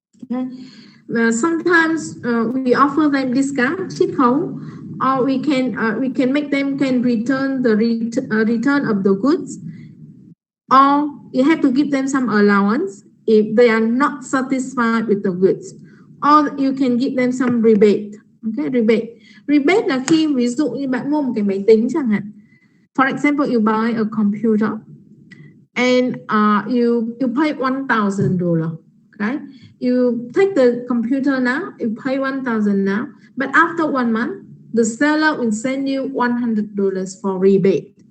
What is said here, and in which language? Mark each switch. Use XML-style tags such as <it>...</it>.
<en>Okay. Sometimes we offer them discount, chiết khấu, or we can make them return the return of the goods, or you have to give them some allowance if they are not satisfied with the goods, or you can give them some rebate.</en> <vi>Okay, rebate là khi ví dụ như bạn mua một cái máy tính chẳng hạn.</vi> <en>For example, you buy a computer and you pay $1,000. Okay, you take the computer now, you pay $1,000 now, but after 1 month the seller will send you $100 for rebate.</en>